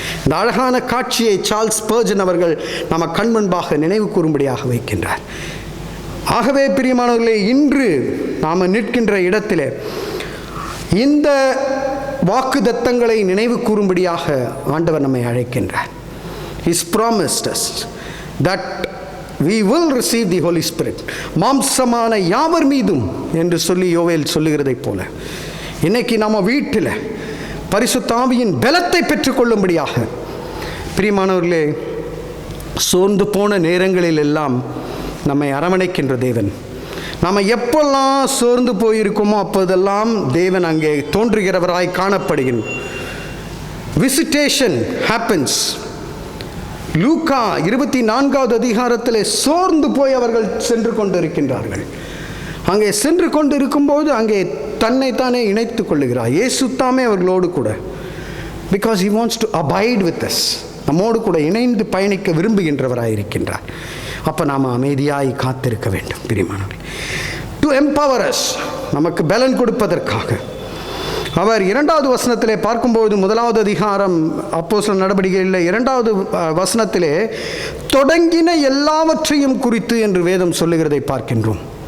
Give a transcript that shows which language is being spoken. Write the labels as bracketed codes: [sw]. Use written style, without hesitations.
[ta] இந்த அழகான காட்சியை சார்ல்ஸ் ஸ்பர்ஜன் அவர்கள் நம்ம கண்முன்பாக நினைவு கூறும்படியாக வைக்கின்றார். ஆகவே பிரியமானவர்களே, இன்று நாம் நிற்கின்ற இடத்திலே இந்த வாக்குத்தத்தங்களை நினைவு கூறும்படியாக ஆண்டவர் நம்மை அழைக்கின்றார். [en] He's promised us that we will receive the Holy Spirit. [ta] மாம்சமான யாவர் மீதும் என்று சொல்லி யோவேல் சொல்லுகிறதைப் போல இன்னைக்கு நம்ம வீட்டில் பரிசுத்த ஆவியின் பலத்தை பெற்றுக்கொள்ளும்படியாக, பிரியமானவர்களே, சோர்ந்து போன நேரங்களில் எல்லாம் நம்மை அரவணைக்கின்ற தேவன். நாம் எப்பெல்லாம் சோர்ந்து போயிருக்கோமோ அப்போதெல்லாம் தேவன் அங்கே தோன்றுகிறவராய் காணப்படுகின்ற [en] Visitation happens. [ta] லூக்கா 24வது அதிகாரத்தில் சோர்ந்து போய் அவர்கள் சென்று கொண்டிருக்கின்றார்கள். அங்கே சென்று கொண்டு இருக்கும்போது அங்கே தன்னைத்தானே இணைத்து கொள்ளுகிறார் இயேசு தாமே அவர்களோடு கூட. [en] Because he wants to abide with us. [ta] நம்மோடு கூட இணைந்து பயணிக்க விரும்புகின்றவராக இருக்கின்றார். அப்போ நாம் அமைதியாய் காத்திருக்க வேண்டும் பிரியமானவர்களே. [en] to empower us, [ta] நமக்கு பலன் கொடுப்பதற்காக. அவர் 2வது வசனத்திலே பார்க்கும்போது 1வது அதிகாரம் அப்போஸ்தலர் நடவடிக்கையில் 2வது வசனத்திலே தொடங்கின எல்லாவற்றையும் குறித்து என்று வேதம் சொல்லுகிறதை பார்க்கின்றோம்.